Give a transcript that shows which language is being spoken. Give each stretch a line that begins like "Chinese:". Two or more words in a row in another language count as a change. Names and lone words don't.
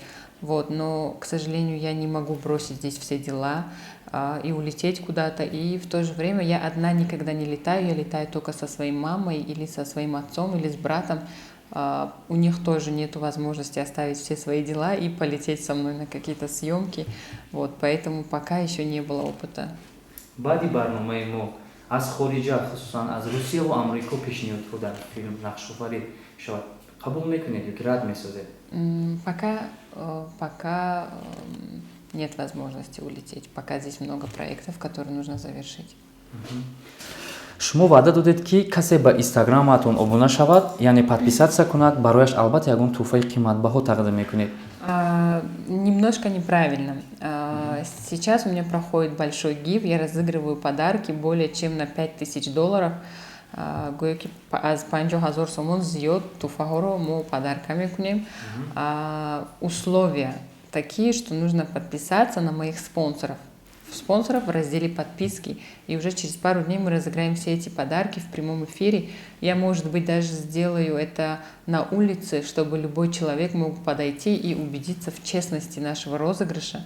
Russian: Вот, но, к сожалению, я не могу бросить здесь все дела и улететь куда-то. И в то же время я одна никогда не летаю, я летаю только со своей мамой или со своим отцом или с братом. У них тоже нет возможности оставить все свои дела и полететь со мной на какие-то съемки. Вот, поэтому пока еще не было опыта.
Tajik: баъди барномаи мо аз хориҷа хусусан аз русия ва амрико пешниҳодҳо дар филм нақшофарӣ шавад қабул мекунед ёки рад месозед
Russian: Пока нет возможности улететь. Пока здесь много проектов, которые нужно завершить.
Tajik: шумо ваъда додед ки касе ба инстаграматон обуна шавад яъне подписатсия кунад барояш албатта ягон тӯҳфаи қиматбаҳо тақдим мекунед
Russian: Немножко неправильно. Сейчас у меня проходит большой гив, я разыгрываю подарки более чем на $5000.
Tajik: Гояки аз 50,000 сомон зиёд туфаҳоро мо подарка мекунем.
Russian: Условия такие, что нужно подписаться на моих спонсоров в разделе подписки, и уже через пару дней мы разыграем все эти подарки в прямом эфире. Я, может быть, даже сделаю это на улице, чтобы любой человек мог подойти и убедиться в честности нашего розыгрыша.